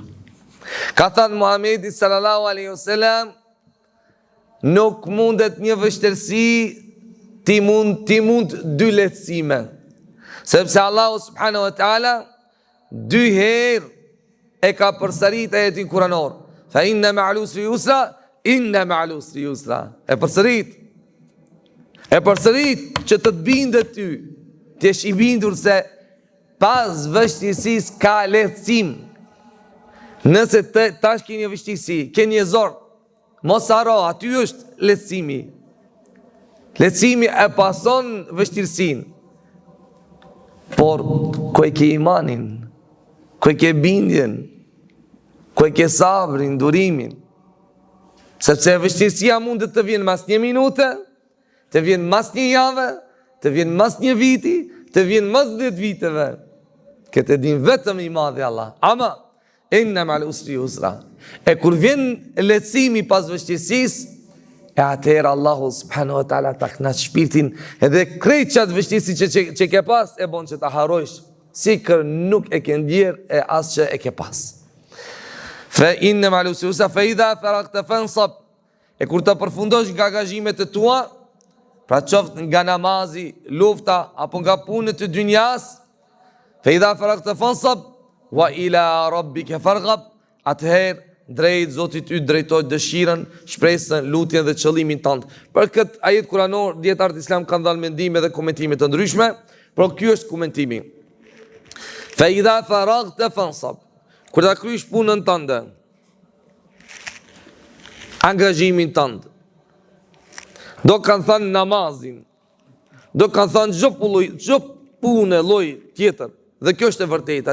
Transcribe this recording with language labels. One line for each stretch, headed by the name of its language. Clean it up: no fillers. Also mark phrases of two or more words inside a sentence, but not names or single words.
Albanian: Ka thënë Muhamedi
Arabic: صلى الله عليه وسلم,
Albanian: nuk mundet një vështirësi, ti mund dy lehtësime. Sepse Allahu
Arabic: سبحانه وتعالى
Albanian: dy herë e ka përsërit ajetin kuranor.
Arabic: فإن مع العسر يسرا، إن مع العسر يسرا.
Albanian: E përsërit që të të bindet ty, të jesh i bindur se pas vështirësis ka lehtësim. Nëse tash ke një vështirësi, ke një zor, mos haro, aty është lehtësimi. Lehtësimi e pason vështirësin. Por, ku e ke imanin, ku e ke bindjen, ku e ke sabrin, durimin. Sepse vështirësia mund të vjen mas një minute, të vjen mas një jave, të vjen mas një viti, të vjen mas 10 viteve. Këtë e din vetëm i madhi Allah. Ama,
Arabic: إن مع العسر يسرا.
Albanian: E kur vjen lehtësimi pas vështirësisë, e atëherë Allahu
Arabic: سبحانه وتعالى
Albanian: ta kënaq shpirtin edhe krejt qatë vështirësi që ke pas e bon që ta harrojsh, sikër nuk e ke ndjer e as që e ke pas.
Arabic: فإن مع العسر يسرا فإذا فرغت فانصب.
Albanian: E kur të përfundosh nga angazhimet e tua, pra qoftë nga namazi, lufta apo nga punët e dynjas,
Arabic: فإذا فرغت فانصب وإلى ربك فارغب,
Albanian: atëherë drejt Zotit yt drejtoj dëshirën, shpresën, lutjen dhe qëllimin tënd. Për këtë ajet kuranor dietarët islam kanë dhënë mendime dhe komentime të ndryshme, por ky është komentimi.
Arabic: فإذا فرغت فانصب.
Albanian: Kur ta kryesh punën tënde, angazhimin tënd, do kanë thënë namazin, do kanë thënë çdo punë lloj tjetër, dhe kjo është e vërteta.